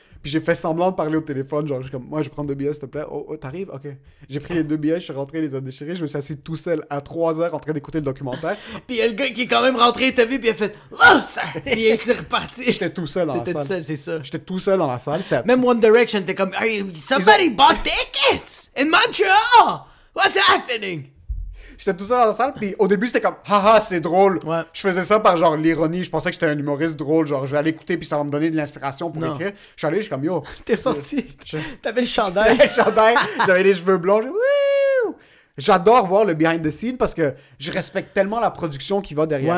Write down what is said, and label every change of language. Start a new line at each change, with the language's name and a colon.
French: Puis j'ai fait semblant de parler au téléphone, genre, je suis comme, moi, je prends 2 billets, s'il te plaît. Oh, t'arrives? Ok. J'ai pris les 2 billets, je suis rentré, les a déchirés, je me suis assis tout seul à 3h en train d'écouter le documentaire. Puis il y a le gars qui est quand même rentré, t'as vu, puis il a fait, oh, ça! Puis il est reparti. J'étais tout seul dans la salle. T'étais tout seul, c'est ça. J'étais tout seul dans la salle. Même One Direction, t'es comme,
English: hey, somebody bought tickets in Montreal! What's happening?
French: J'étais tout seul dans la salle, puis au début, c'était comme, haha, c'est drôle. Ouais. Je faisais ça par genre l'ironie. Je pensais que j'étais un humoriste drôle. Genre, je vais aller écouter, puis ça va me donner de l'inspiration pour Non. écrire. Je suis allé, je suis comme, yo. T'es sorti. Je- T'avais le chandail. J'avais le chandail, j'avais les cheveux blonds. Wouh! J'adore voir le behind the scene parce que je respecte tellement la production qui va derrière